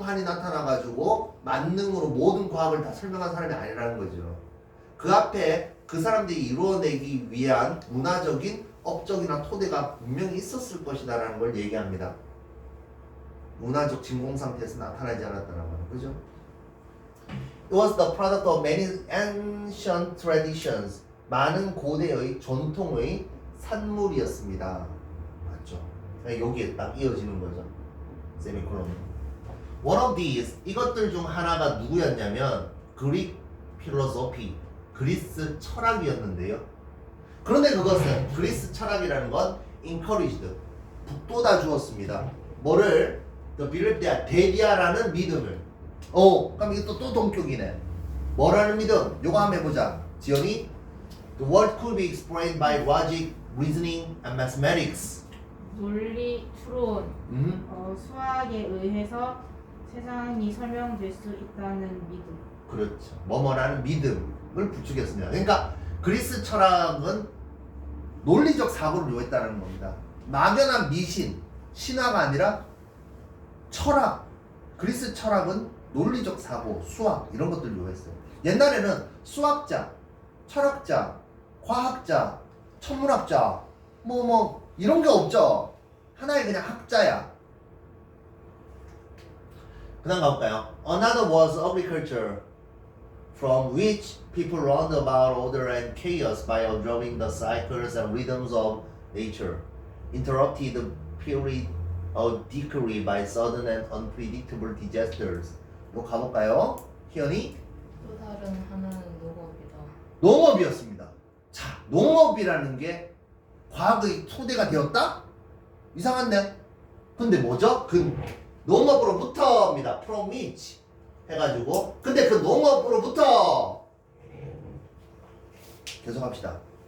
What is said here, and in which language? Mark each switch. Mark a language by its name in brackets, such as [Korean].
[Korean] 한이 나타나가지고 만능으로 모든 과학을 다 설명한 사람이 아니라는 거죠. 그 앞에 그 사람들이 이루어내기 위한 문화적인 업적이나 토대가 분명히 있었을 것이다라는 걸 얘기합니다. 문화적 진공 상태에서 나타나지 않았다는 거는 그죠? [English] It was the product of many ancient traditions. [Korean] 많은 고대의 전통의 산물이었습니다. 맞죠? 여기에 딱 이어지는 거죠. 세미콜론. [English] One of these, [Korean] 이것들 중 하나가 누구였냐면 Greek philosophy, 그리스 철학이었는데요. 그런데 그것은 그리스 철학이라는 건 encouraged, 북돋아 주었습니다. 뭐를? [English] The belief that [Korean] 대비아라는 믿음을. 그럼 이게 또 동격이네. 뭐라는 믿음? 요거 한번 해보자. 지연이. [English] The world could be explained by logic, reasoning, and mathematics. [Korean] 논리, 추론, 수학에 의해서 세상이 설명될 수 있다는 믿음. 그렇죠. 뭐뭐라는 믿음을 부추겼습니다. 그러니까 그리스 철학은 논리적 사고를 요했다는 겁니다. 막연한 미신, 신화가 아니라 철학. 그리스 철학은 논리적 사고, 수학 이런 것들을 요했어요. 옛날에는 수학자, 철학자, 과학자, 천문학자 뭐 이런 게 없죠. 하나의 그냥 학자야. 그 다음 가볼까요? [English] Another was agriculture, from which people learned about order and chaos by observing the cycles and rhythms of nature, interrupted period of decay by sudden and unpredictable disasters. [Korean] 이거 가볼까요? 희연이? 또 다른 하나는 농업이다. 농업이었습니다. 자, 농업이라는 게 과학의 토대가 되었다? 이상한데? 근데 뭐죠? 그 농업으로부터입니다. [English] From which [Korean] 해가지고 근데 그 농업으로부터 계속합시다.